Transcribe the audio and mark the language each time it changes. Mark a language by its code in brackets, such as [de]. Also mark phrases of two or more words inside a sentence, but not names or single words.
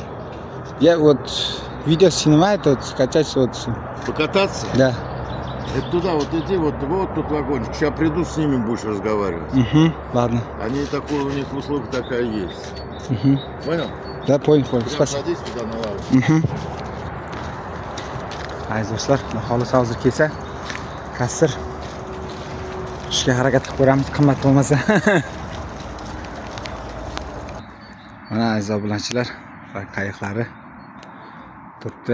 [ru] Я вот видео снимаю, вот скачать вот. Покататься? Да. Это туда вот иди, вот тут вагончик. Сейчас приду, с ними будешь разговаривать. Угу, ладно. Они такой, у них услуга такая есть. Угу. Понял? Да, понял. Прям Спасибо. садись туда на лаву. Угу. [uz] Aziz do'stlar, xohlasa hozir kelsa, kassir tushga harakat qilib ko'ramiz, qimmat bo'lmasa. Mana aziz obunachilar, qayiqlari turibdi.